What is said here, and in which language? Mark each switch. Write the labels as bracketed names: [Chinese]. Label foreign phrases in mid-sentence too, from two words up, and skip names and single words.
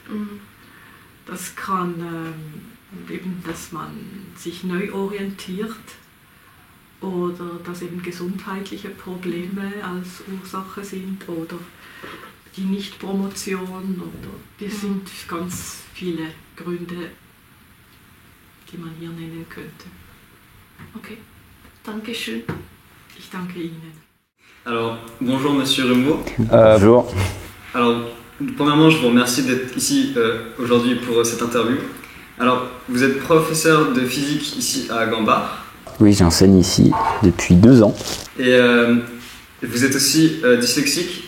[German] Das kann eben, dass man sich neu orientiert, oder dass eben gesundheitliche Probleme als Ursache sind oder die Nichtpromotion oder das sind ganz viele Gründe, die man hier nennen könnte. Okay, danke schön. Ich danke Ihnen. [French] Alors, bonjour Monsieur Rumbaud. Bonjour. Alors, premièrement, je vous remercie d'être ici aujourd'hui pour cette interview. Alors, vous êtes professeur de physique ici à Gambart. Oui, j'enseigne ici depuis 2 ans. Et vous êtes aussi dyslexique.